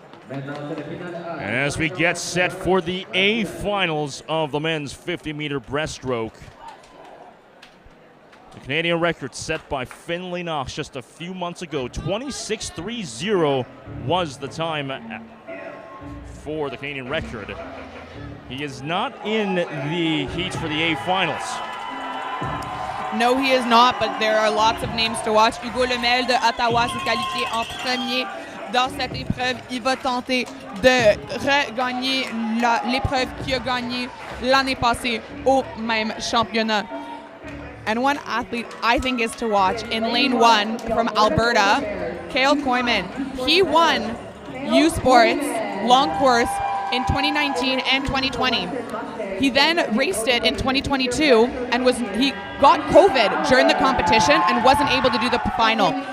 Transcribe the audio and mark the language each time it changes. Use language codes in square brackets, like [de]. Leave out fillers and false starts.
[en] And as we get set for the A finals of the men's 50-meter breaststroke, the Canadian record set by Finlay Knox just a few months ago, 26.30 was the time for the Canadian record. He is not in the heats for the A finals. No, he is not, but there are lots of names to watch. [fr] Hugo Lemel de Ottawa s'est qualifié en premier dans cette épreuve. Il va tenter de regagner l'épreuve qu'il a gagnée l'année passée au même championnat. [en] And one athlete I think is to watch in lane 1 from Alberta, Cale Koyman. He won U Sports long course in 2019 and 2020. He then raced it in 2022 and he got COVID during the competition and wasn't able to do the final.